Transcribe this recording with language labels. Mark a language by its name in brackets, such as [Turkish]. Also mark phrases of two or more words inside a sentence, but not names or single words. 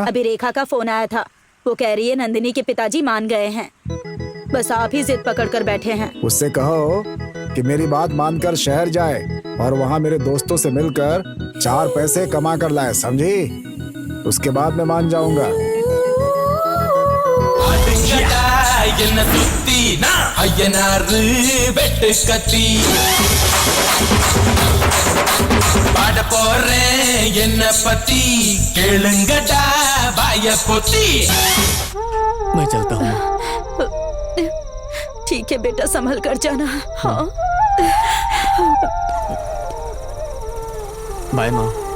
[Hindi] अभी रेखा का फोन आया था। वो कह रही है नंदिनी के पिताजी मान गए हैं, बस आप ही जिद पकड़ कर बैठे हैं। उससे कहो कि मेरी बात मानकर शहर जाए और वहाँ मेरे दोस्तों से मिलकर 4 पैसे कमा कर लाए, समझी? उसके बाद मैं मान जाऊंगा। [Tamil] என்ன சுத்தி ஐயனாறு வெட்டு கத்தி பாட போறேன் என்ன பத்தி கேளுங்கடா வாய பொத்தி। [Hindi] मैं चलता हूँ। ठीक है बेटा, संभल कर जाना। हाँ बाय माँ।